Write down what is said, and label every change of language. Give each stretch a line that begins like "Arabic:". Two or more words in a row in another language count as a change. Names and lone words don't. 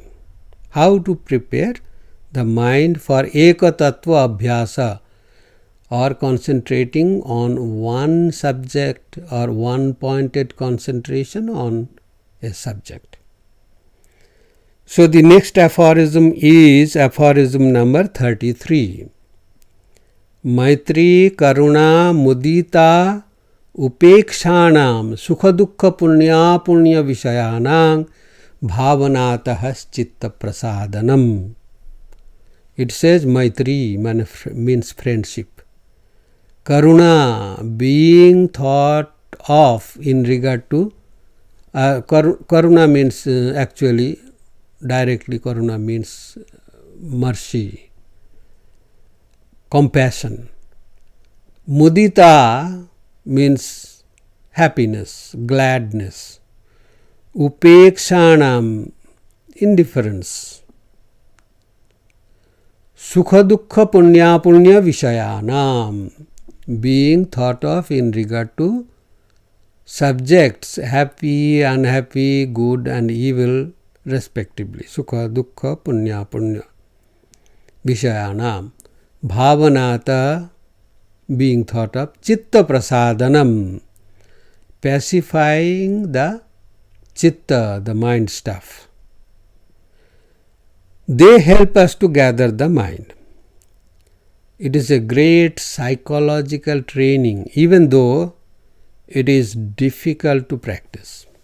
English: How to prepare the mind for
Sanskrit: ekatattva abhyasa,
English: or concentrating on one subject or one-pointed concentration on a subject. So the next aphorism is aphorism number 33.
Sanskrit: Maitri karuna mudita upekshanam sukha dukkha punya punya vishayanam bhavanatah chitta prasadanam.
English: It says Maitri means friendship. Karuna, being thought of in regard to Karuna means actually directly Karuna means mercy, compassion. Mudita means happiness, gladness. Upekshanam, indifference.
Sanskrit: Sukha dukkha punya punya vishayanam,
English: being thought of in regard to subjects, happy, unhappy, good and evil respectively.
Sanskrit: Sukha dukkha punya punya vishayanam. Bhavanata,
English: being thought of.
Sanskrit: Chitta prasadanam,
English: pacifying the chitta, the mind stuff. They help us to gather the mind. It is a great psychological training, even though it is difficult to practice.